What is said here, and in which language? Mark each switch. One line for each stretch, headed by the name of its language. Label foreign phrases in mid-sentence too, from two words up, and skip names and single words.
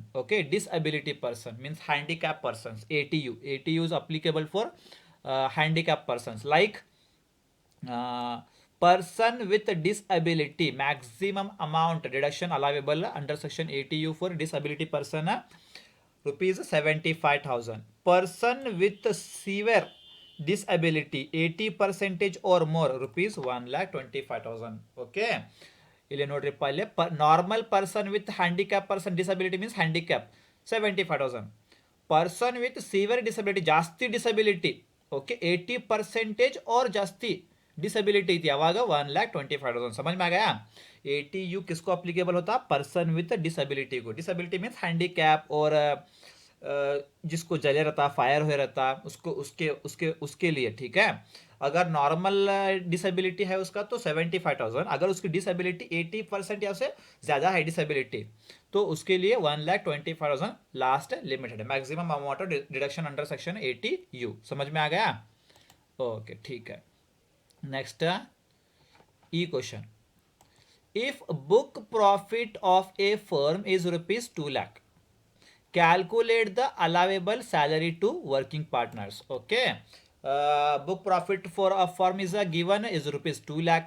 English: Okay, disability person means handicap persons. ATU is applicable for handicap persons like person with disability. Maximum amount deduction allowable under section ATU for disability person rupees 75,000. Person with severe disability 80% or more rupees 1,25,000. Okay,
Kannada: ಇಲ್ಲಿ ನೋಡ್ರಿಪ್ಪ, ಇಲ್ಲಿ
English: normal person with handicap person disability means handicap 75,000. person with severe disability
Kannada: ಜಾಸ್ತಿ ಡಿಸಬಿಲಿಟಿ,
Hindi: ओके 80% और जास्ती डिसेबिलिटी थी आवाग 1,25,000. समझ में आ गया. ATU किसको अप्लीकेबल होता,
English: person with disability
Hindi: को.
English: disability means handicap
Hindi: और जिसको जले रहता, फायर हो रहता, उसको उसके उसके उसके लिए. ठीक है. अगर नॉर्मल डिसेबिलिटी है उसका तो 75,000. अगर उसकी डिसेबिलिटी 80% या से ज़्यादा है डिसेबिलिटी तो उसके लिए 1,25,000 लास्ट लिमिटेड है.
English: maximum amount of deduction under section 80U.
Hindi: समझ में आ गया. ओके ठीक है.
English: Next, E question. If book profit of a firm is rupees 2 lakh, calculate the allowable salary to working partners. Okay. Book profit for a firm is given is rupees 2 lakh.